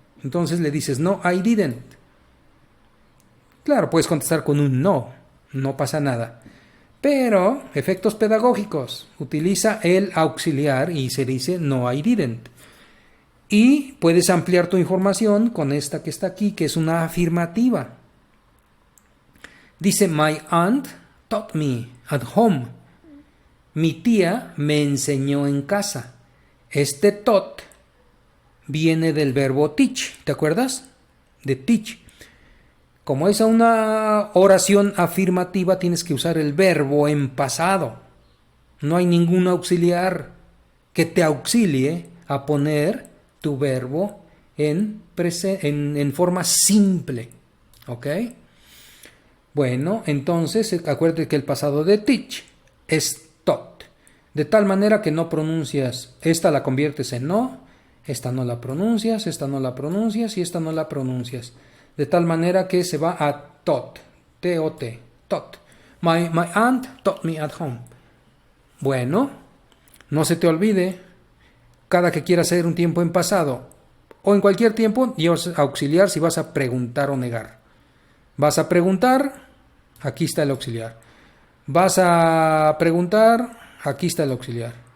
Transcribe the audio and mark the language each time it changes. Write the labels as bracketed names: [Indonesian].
[Spanish] Entonces le dices no, [English] I didn't. [Spanish] Claro, puedes contestar con un no pasa nada. Pero, efectos pedagógicos, utiliza el auxiliar y se dice no, [English] I didn't. [Spanish] Y puedes ampliar tu información con esta que está aquí, que es una afirmativa. Dice, [English] my aunt taught me at home. [Spanish] Mi tía me enseñó en casa. Este taught viene del verbo teach, ¿te acuerdas? De teach. Como es una oración afirmativa, tienes que usar el verbo en pasado. No hay ningún auxiliar que te auxilie a poner tu verbo en forma simple. ¿Ok? Bueno, entonces acuérdate que el pasado de teach es taught. De tal manera que no pronuncias, esta la conviertes en no, esta no la pronuncias, esta no la pronuncias y esta no la pronuncias. De tal manera que se va a taught, T-O-T, taught. [English] My aunt taught me at home. [Spanish] Bueno, no se te olvide, cada que quieras hacer un tiempo en pasado o en cualquier tiempo, llevas auxiliar si vas a preguntar o negar. Vas a preguntar, aquí está el auxiliar. Vas a preguntar, aquí está el auxiliar.